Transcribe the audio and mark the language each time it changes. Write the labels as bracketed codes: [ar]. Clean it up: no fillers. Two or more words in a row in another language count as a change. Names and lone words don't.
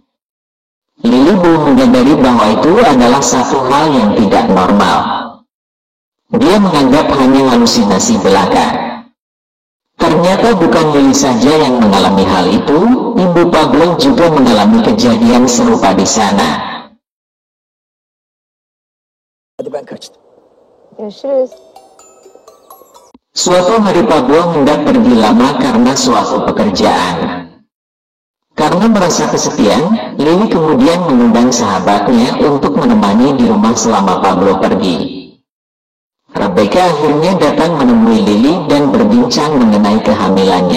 [id] Lily belum menyadari bahwa itu adalah satu hal yang tidak normal. Dia menganggap hanya halusinasi belaka. Ternyata bukan Lily saja yang mengalami hal itu, ibu Pablo juga mengalami kejadian serupa di sana. [tr] Hadi ben kaçtım. Görüşürüz. [id] Suatu hari Pablo hendak pergi lama karena suatu pekerjaan. Karena merasa kesepian, Lily kemudian mengundang sahabatnya untuk menemani di rumah selama Pablo pergi. Rebecca akhirnya datang menemui Lily dan berbincang mengenai kehamilannya.